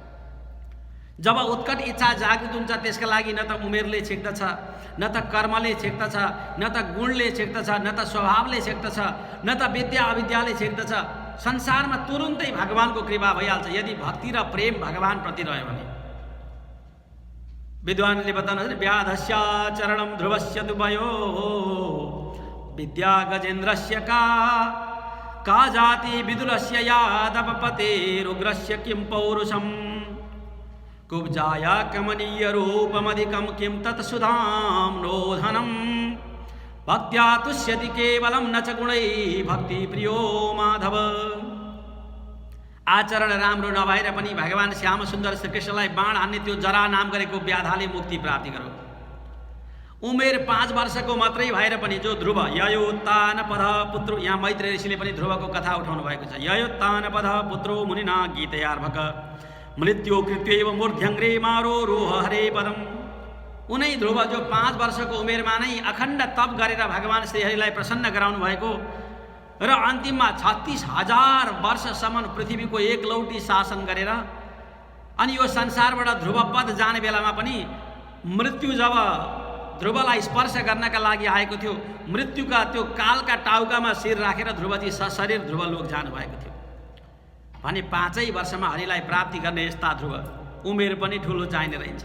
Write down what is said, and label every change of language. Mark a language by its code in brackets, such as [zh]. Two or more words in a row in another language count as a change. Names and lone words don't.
[ne] जब उत्कट इच्छा जागृत हुन्छ त्यसका लागि न त उमेरले छेक्दछ, न त कर्मले छेक्दछ, न त गुणले छेक्दछ, न त स्वभावले छेक्दछ, न त विद्या अविद्याले छेक्दछ। संसारमा तुरुन्तै भगवानको कृपा भइहाल्छ यदि भक्ति र प्रेम भगवानप्रति रह्यो भने। विद्वानले बताउनुहुन्छ, [sa] व्याधस्य चरणं ध्रुवस्य दुभयो विद्या गजेन्द्रस्य का जाति विदुरस्य यादवपतेरुग्रस्य किं पौरुषम् कुब्जाया कमनीय रूपमधिकं किं तत्सुधां नोधनं भक्त्या तुष्यति केवलं न च गुणै भक्ति प्रियो माधव। [ne] आचरण राम्रो नभएर पनि भगवान श्याम सुन्दर श्रीकृष्णलाई बाण हान्ने त्यो जरा नाम गरेको व्याधाले मुक्ति प्राप्ति गरो। उमेर 5 वर्षको मात्रै भएर पनि जो ध्रुव [sa] ययोत्तानपद पुत्रो, [ne] यहाँ मैत्रेय ऋषिले पनि ध्रुवको कथा उठाउनु भएको छ। [sa] ययोत्तानपद पुत्रो मुनिना गीतयार्भक मृत्यु कृत्यैव मूर्ध्यङ्ग्रे मारो रोह हरे पदम। [ne] उनै ध्रुव जो 5 वर्षको उमेरमा नै अखण्ड तप गरेर भगवान श्रीहरिलाई प्रसन्न गराउनु भएको र अन्तिममा 36,000 वर्षसम्म पृथ्वीको एकलौटी शासन गरेर अनि यो संसारबाट ध्रुवपद जाने बेलामा पनि मृत्यु जब ध्रुवलाई स्पर्श गर्नका लागि आएको थियो, मृत्युका त्यो कालका टाउकामा शिर राखेर ध्रुवजी सशरीर ध्रुवलोक जानुभएको थियो भने 5 वर्षमा हरिलाई प्राप्ति गर्ने यस्ता ध्रुव उमेर पनि ठुलो चाहिने रहन्छ।